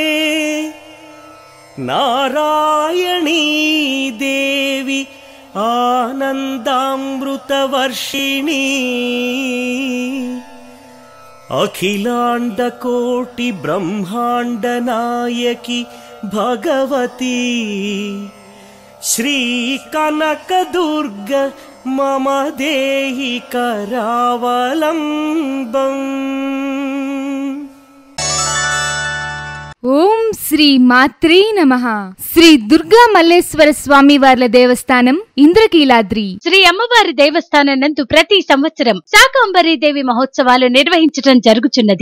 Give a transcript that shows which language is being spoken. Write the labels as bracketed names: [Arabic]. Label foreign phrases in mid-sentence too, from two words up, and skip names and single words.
[Sanskrit] नारायणी देवी आनंदामृतवर्षिणी अखिलांडकोटि ब्रह्मांड नायकी भगवती श्री कनकदुर्ग मम देहि करावलंबं। ఓం శ్రీ మాత్రే నమః. [Telugu] శ్రీ దుర్గా మల్లేశ్వర స్వామి వార్ల దేవస్థానం ఇంద్రకీలాద్రి శ్రీ అమ్మవారి దేవస్థానం నందు ప్రతి సంవత్సరం శాకంబరీ దేవి మహోత్సవాలు నిర్వహించడం జరుగుచున్నది.